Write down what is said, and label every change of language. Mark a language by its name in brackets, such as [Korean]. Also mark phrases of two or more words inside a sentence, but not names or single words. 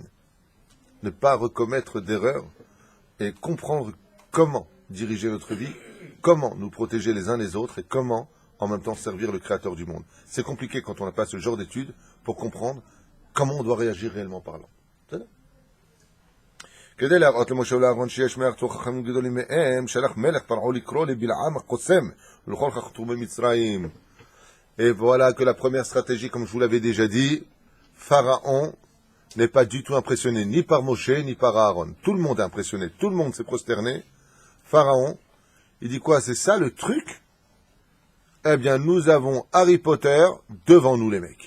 [French] Ne pas recommettre d'erreurs et comprendre comment diriger notre vie, comment nous protéger les uns les autres et comment en même temps servir le Créateur du monde. C'est compliqué quand on n'a pas ce genre d'études pour comprendre comment on doit réagir réellement parlant. C'est ça? [Hebrew] כדי להראות למשה ולאהרון שיש מארצו חכמים גדולים מהם, שלח מלך פרעה לקרוא לבלעם הקוסם ולכל חכתומי מצרים. [French] Et voilà que la première stratégie, comme je vous l'avais déjà dit, Pharaon n'est pas du tout impressionné ni par Moshe ni par Aaron. Tout le monde est impressionné, tout le monde s'est prosterné. Pharaon, il dit quoi? C'est ça le truc? Eh bien, nous avons Harry Potter devant nous, les mecs.